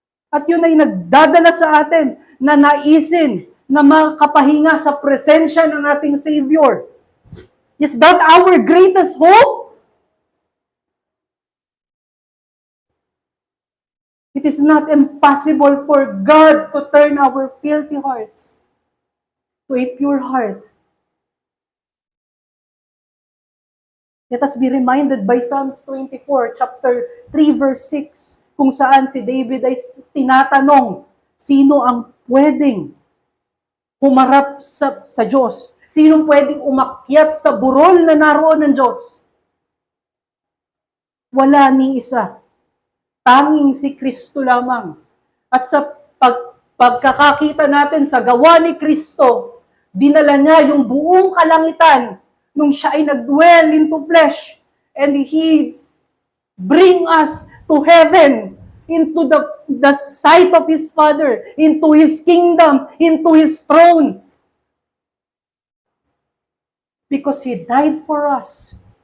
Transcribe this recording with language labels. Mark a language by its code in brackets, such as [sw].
[tl] At yun ay nagdadala sa atin na naisin na makapahinga sa presensya ng ating Savior. [en] Is that our greatest hope? It is not impossible for God to turn our filthy hearts to a pure heart. Let us be reminded by Psalms 24, chapter 3, verse 6, [tl] kung saan si David ay tinatanong, sino ang pwedeng humarap sa Diyos? Sino pwedeng umakyat sa burol na naroon ng Diyos? Wala ni isa. Tanging si Kristo lamang. At sa pagkakakita natin sa gawa ni Kristo, dinala niya yung buong kalangitan nung siya ay nag-dwell into flesh. [en] And He bring us to heaven, into the sight of His Father, into His kingdom, into His throne. Because He died for us.